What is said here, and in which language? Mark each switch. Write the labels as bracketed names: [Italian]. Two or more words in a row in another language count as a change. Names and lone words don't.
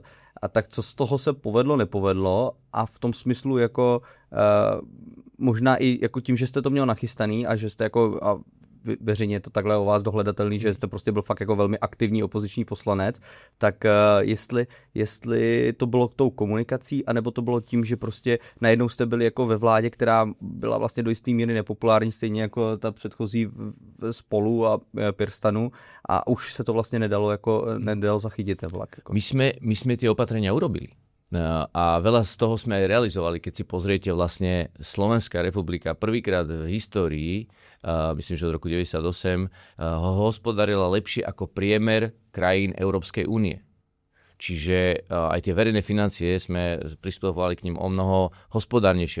[Czech] A tak co z toho se povedlo, nepovedlo a v tom smyslu jako možná i jako tím, že jste to měl nachystaný a že jste jako a veřejně je to takhle o vás dohledatelný, že jste prostě byl fakt jako velmi aktivní opoziční poslanec, tak jestli to bylo tou komunikací, anebo to bylo tím, že prostě najednou jste byli jako ve vládě, která byla vlastně do jisté míry nepopulární, stejně jako ta předchozí Spolu a Pirstanu a už se to vlastně nedalo zachytit ten vlak. Jako. [Slovak] My sme tie opatrenia urobili. A veľa z toho sme aj realizovali, keď si pozriete vlastne Slovenská republika prvýkrát v histórii, myslím, že od roku 1998, hospodarila lepšie ako priemer krajín Európskej únie. Čiže aj tie verejné financie sme pristupovali k ním o mnoho hospodárnejšie.